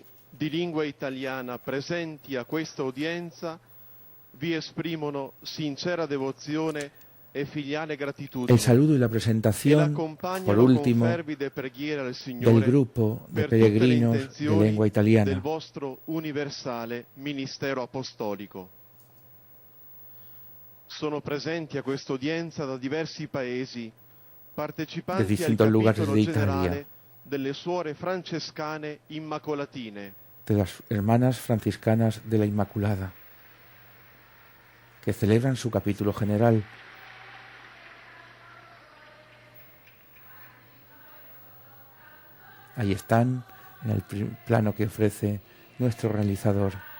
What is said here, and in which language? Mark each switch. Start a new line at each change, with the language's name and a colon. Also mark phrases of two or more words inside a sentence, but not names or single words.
Italian: di lingua italiana presenti a questa udienza vi esprimono sincera devozione e filiale gratitudine.
Spanish: El saludo y la presentación, por último, del grupo de peregrinos de lengua italiana.
Italian: Del vostro universale ministero apostolico. Sono presenti a questa udienza da diversi paesi, partecipanti
Spanish: de distintos lugares de Italia,
Italian: delle suore francescane immacolatine,
Spanish: de las hermanas franciscanas de la Inmaculada, que celebran su capítulo general. Ahí están, en el plano que ofrece nuestro realizador.